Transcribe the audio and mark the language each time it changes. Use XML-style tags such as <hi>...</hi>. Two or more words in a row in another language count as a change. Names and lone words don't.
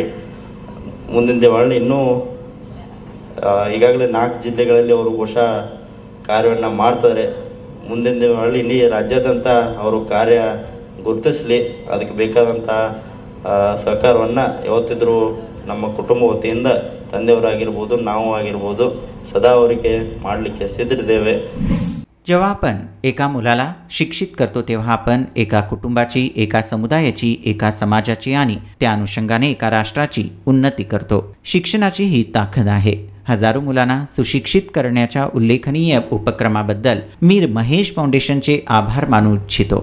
<kn>ಮುಂದಿನ ದಿನಗಳಲ್ಲಿ ಇನ್ನೂ ಈಗಾಗಲೇ 4 ಜಿಲ್ಲೆಗಳಲ್ಲಿ ಅವರು ಬಹುಶಃ ಕಾರ್ಯವನ್ನು ಮಾಡ್ತಾರೆ। ಮುಂದಿನ ದಿನಗಳಲ್ಲಿ ಇಡೀ ರಾಜ್ಯಾದ್ಯಂತ ಅವರು ಕಾರ್ಯ ಗುರುತಿಸಲಿ। ಅದಕ್ಕೆ ಬೇಕಾದಂಥ ಸಹಕಾರವನ್ನು ಯಾವತ್ತಿದ್ರೂ ನಮ್ಮ ಕುಟುಂಬ वतीಯಿಂದ ತಂದೆಯವರಾಗಿರ್ಬೋದು, ನಾವು ಆಗಿರ್ಬೋದು, सदा ಅವರಿಗೆ ಮಾಡಲಿಕ್ಕೆ सिद्धरिದ್ದೇವೆ।</kn> <mr>जेव्हा आपण एका मुलाला शिक्षित करतो तेव्हा आपण एका कुटुंबाची, एका समुदायाची, एका समाजाची आणि त्या अनुषंगाने एका राष्ट्राची उन्नती करतो। शिक्षणाची ही ताकद आहे। हजारो मुलांना सुशिक्षित करण्याच्या उल्लेखनीय उपक्रमाबद्दल मी महेश फाउंडेशनचे आभार मानू इच्छितो।</mr>